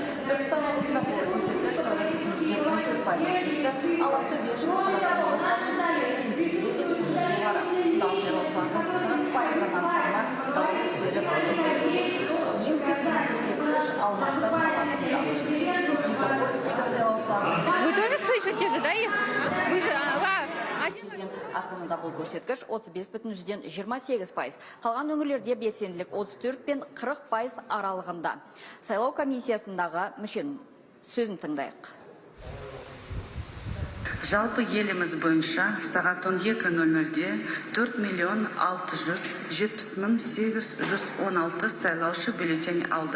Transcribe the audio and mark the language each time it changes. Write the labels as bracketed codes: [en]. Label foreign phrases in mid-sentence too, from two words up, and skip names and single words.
[kk] Түркістан облысында бұл көрсеткіш 43,14% жетті. Ал Ақтөбе шығыс Қазақстан облыстарының Шымкентте белсенді жоғары. Дауыс берушілердің 40%-дан астамы дауыс беріп үлгерді. Ең төмен көрсеткіш Алматы қаласында. [ru] Вы тоже слышите же, да, их? Вы же, [kk] Астанада бұл көрсеткіш 35,28%. Қалған өңірлерде белсенділік 34 пен 40% аралығында. Сайлау комиссиясындағы мүшенің сөзін тыңдайық. Жалпы еліміз бойынша сағат 12:00-де 4,670,816 сайлаушы бюллетень алды.